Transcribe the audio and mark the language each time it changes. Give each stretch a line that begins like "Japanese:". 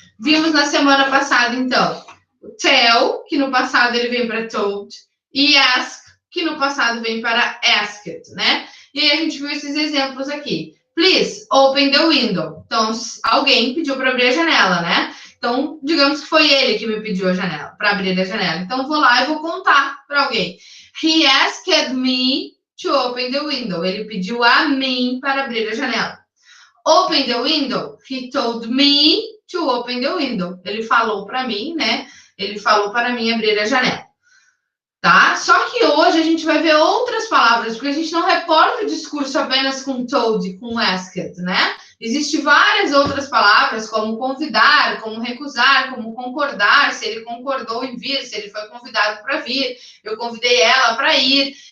Portuguese: Vimos na semana passada, então, o tell, que no passado ele vem para told, e ask, que no passado vem para asked, né? E aí a gente viu esses exemplos aqui.
English: Please, open the window.
Portuguese: Então, alguém pediu para abrir a janela, né? Então, digamos que foi ele que me pediu a janela, para abrir a janela. Então, vou lá e vou contar para alguém.
English: He asked me to open the window.
Portuguese: Ele pediu a mim para abrir a janela.
English: Open the window. He told me to open the window.
Portuguese: Ele falou para mim, né? Ele falou para mim abrir a janela. Tá? Só que hoje a gente vai ver outras palavras, porque a gente não reporta o discurso apenas com told, com asked, né? Existem várias outras palavras, como convidar, como recusar, como concordar, se ele concordou em vir, se ele foi convidado para vir, eu convidei ela para ir.